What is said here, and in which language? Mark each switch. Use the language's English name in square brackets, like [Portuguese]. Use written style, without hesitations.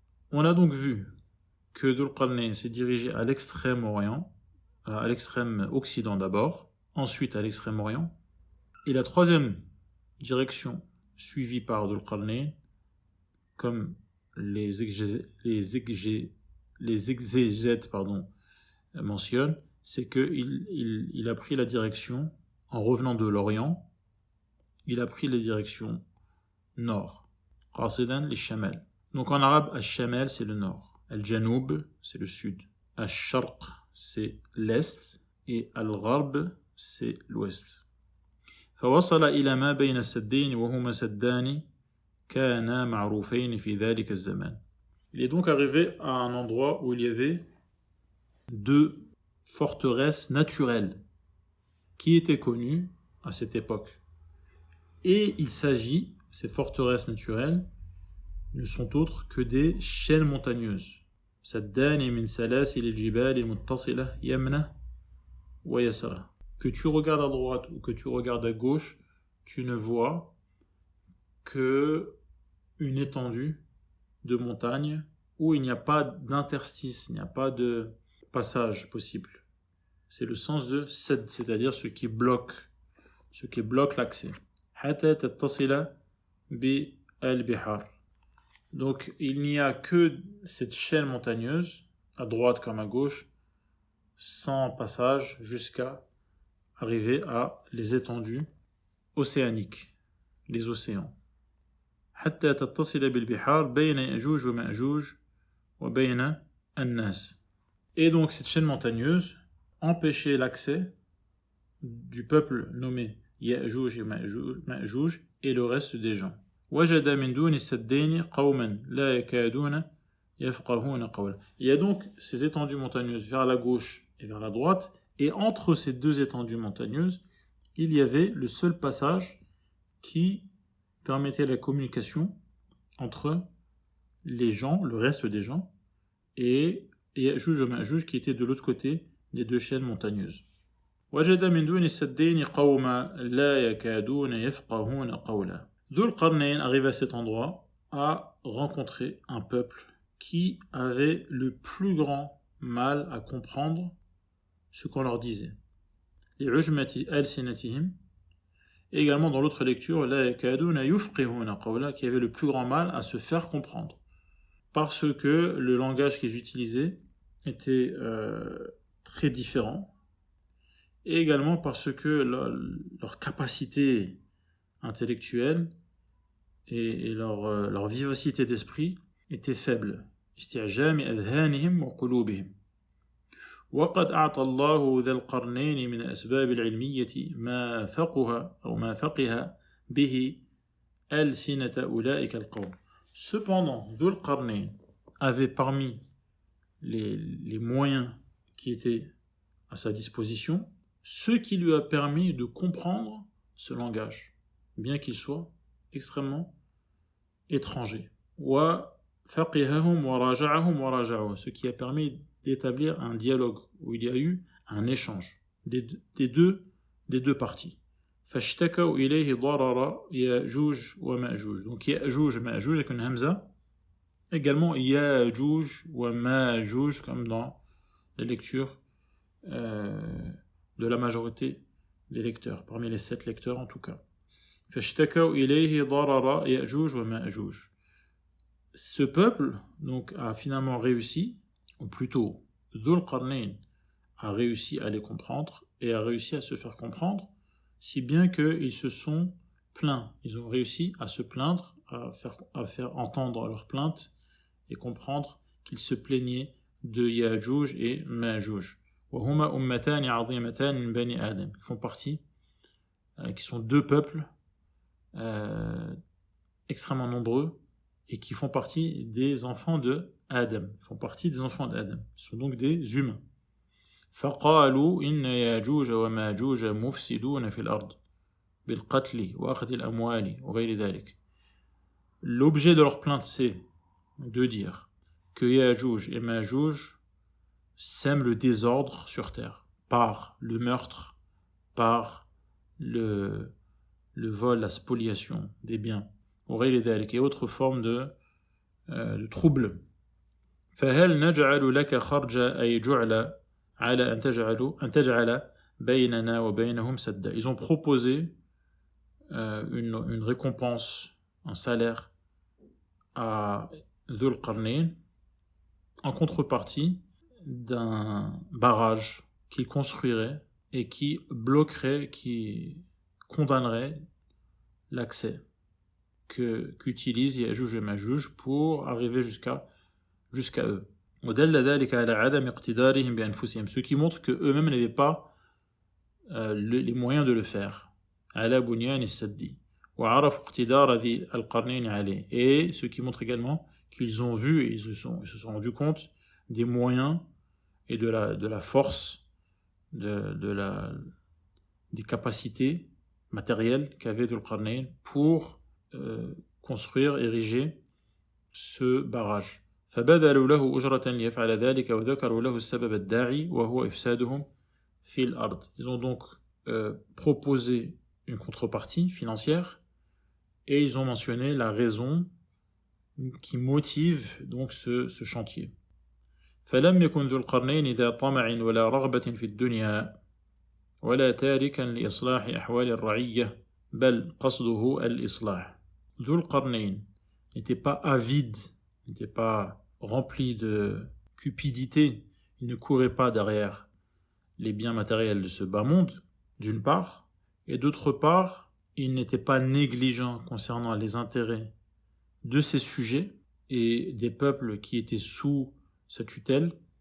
[French] On a donc vu que Dhul Qarnayn s'est dirigé à l'extrême-orient, à l'extrême occident d'abord, ensuite à l'extrême-orient, et la troisième direction suivie par Dhul Qarnayn, comme les exégètes mentionnent, c'est qu'il a pris la direction, en revenant de l'Orient, il a pris la direction nord. [Arabic] Qasidan li-shamal. [French] Donc en arabe, al-shamal c'est le nord, al-janoub c'est le sud, al-sharq c'est l'est et al-gharb c'est l'ouest. [Arabic] فوصل إلى ما بين السدين وهما سدان كانا معروفين في ذلك الزمان. [French] Il est donc arrivé à un endroit où il y avait deux forteresses naturelles qui étaient connues à cette époque. Et il s'agit, ces forteresses naturelles ne sont autres que des chaînes montagneuses. [Arabic] سدان من سلاسل الجبال المتصلة يمنة ويسرة. [French] Que tu regardes à droite ou que tu regardes à gauche, tu ne vois que une étendue de montagne où il n'y a pas d'interstice, il n'y a pas de passage possible. C'est le sens de sad, c'est-à-dire ce qui bloque l'accès. [Arabic] حتى تتصل بالبحار. [French] Donc il n'y a que cette chaîne montagneuse, à droite comme à gauche, sans passage jusqu'à arriver à les étendues océaniques, les océans. [Arabic] حتى تتصل بالبحار بين يأجوج ومأجوج وبين الناس. [French] Et donc cette chaîne montagneuse empêchait l'accès du peuple nommé Ya'juj et Ma'juj et le reste des gens. [Arabic] وجد من دون السدين قوما لا يكادون يفقهون قولا. [French] Il y a donc ces étendues montagneuses vers la gauche et vers la droite, et entre ces deux étendues montagneuses, il y avait le seul passage qui permettait la communication entre les gens, le reste des gens, et Ya'juj et Ma'juj qui étaient de l'autre côté des deux chaînes montagneuses. [Arabic] وجد من دون السدين قوما لا يكادون يفقهون قولا. [French] Dhul Qarnayn, arrivé à cet endroit, a rencontré un peuple qui avait le plus grand mal à comprendre ce qu'on leur disait. [Arabic] لعجمة ألسنتهم. [French] Et également dans l'autre lecture, [Arabic] لا يكادون يفقهون قولا, [French] qui avait le plus grand mal à se faire comprendre. Parce que le langage qu'ils utilisaient était très différent. Et également parce que leur capacité intellectuelle et leur vivacité d'esprit était faible. [Arabic] استعجام أذهانهم وقلوبهم. وقد أعطى الله ذا القرنين من الأسباب العلمية ما فقه به ألسنة أولئك القوم. [French] Cependant, Dhul Qarnayn avait parmi les moyens qui étaient à sa disposition ce qui lui a permis de comprendre ce langage, bien qu'il soit extrêmement étranger. Ce qui a permis d'établir un dialogue où il y a eu un échange des deux parties. [Arabic] فاشتكوا إليه ضرر يأجوج ومأجوج. [French] Donc يأجوج ومأجوج avec une hamza. Également يأجوج ومأجوج comme dans les lectures de la majorité des lecteurs, parmi les 7 lecteurs en tout cas. [Arabic] فاشتكوا إليه ضرر يأجوج ومأجوج. [French] Ce peuple donc a finalement réussi, ou plutôt Dhul Qarnayn a réussi à les comprendre et a réussi à se faire comprendre, si bien qu'ils se sont plaints. Ils ont réussi à se plaindre, à faire entendre leurs plaintes et comprendre qu'ils se plaignaient de Ya'juj et Ma'juj. [Arabic] وهما أمتان عظيمتان من بني آدم. [French] Ils font partie, qui sont deux peuples extrêmement nombreux et qui font partie des enfants de Adam. Ils font partie des enfants d'Adam. Ils sont donc des humains. [Arabic] فقالوا إن ياجوج وماجوج مفسدون في الأرض بالقتل وأخذ الأموال وغير ذلك. [French] L'objet de leur plainte, c'est de dire que Ya'juj et Ma'juj sèment le désordre sur terre par le meurtre, par le vol, la spoliation des biens, et autres formes de troubles. [Arabic] فهل نجعل لك خرجا أي جعل على أن تجعل بيننا وبينهم سدا. [French] Ils ont proposé une récompense, un salaire à Dhul Qarnayn en contrepartie d'un barrage qu'il construirait et qui bloquerait, qui condamnerait l'accès qu'utilisent Ya'juj et Ma'juj pour arriver jusqu'à eux. Ce qui montre qu'eux-mêmes n'avaient pas les moyens de le faire. [Arabic] على بنيان السد وعرفوا اقتدار ذي القرنين عليه. [French] Et ce qui montre également qu'ils ont vu et ils se sont rendus compte des moyens et de la force, des capacités matérielles qu'avait Dhul Qarnayn pour construire, ériger ce barrage. [Arabic] فبذلوا له أجرة ليفعل ذلك وذكروا له السبب الداعي وهو إفسادهم في الأرض. [French] Ils ont donc proposé une contrepartie financière et ils ont mentionné la raison qui motive donc ce chantier. [Arabic] فلم يكن ذو القرنين ذا طمع ولا رغبة في الدنيا ولا تاركا لإصلاح أحوال الرعية بل قصده الإصلاح. [French] ذو القرنين n'était pas avide, n'était pas rempli de cupidité, il ne courait pas derrière les biens matériels de ce bas monde, d'une part, et d'autre part, il n'était pas négligent concernant les intérêts de ses sujets et des peuples qui étaient sous sa tutelle.